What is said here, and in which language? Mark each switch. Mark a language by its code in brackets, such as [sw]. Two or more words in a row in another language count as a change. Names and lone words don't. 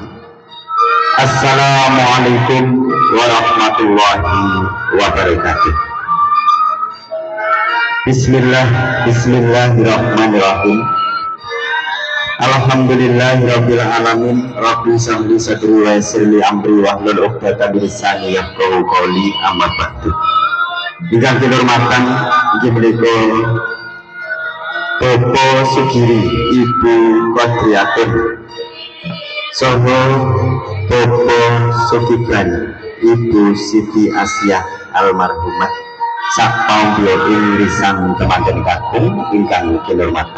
[ar] السلام عليكم ورحمة الله وبركاته. Bismillahirrahmanirrahim. الحمد لله رب العالمين. رب شملي صدري ويسر لي أمري واحلل عقدة من لساني يفقهوا قولي. أما بعد. [jv] Ingkang kinurmatan inggih menika Bapak Sugiri Ibu Qadriatun saha Bapak Sugibran Ibu Siti Asyah almarhumah sak paumbiya ing risan temanten kakung ingkang kinurmatan.